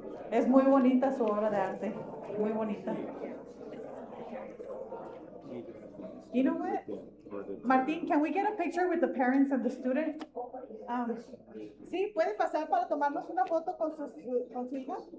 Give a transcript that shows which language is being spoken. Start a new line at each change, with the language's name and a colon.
Spanish: Es muy bonita su obra de arte, muy bonita.
English: You know what? Martín, can we get a picture with the parents and the student?
Spanish: Sí, puede pasar para tomarnos una foto con su hija.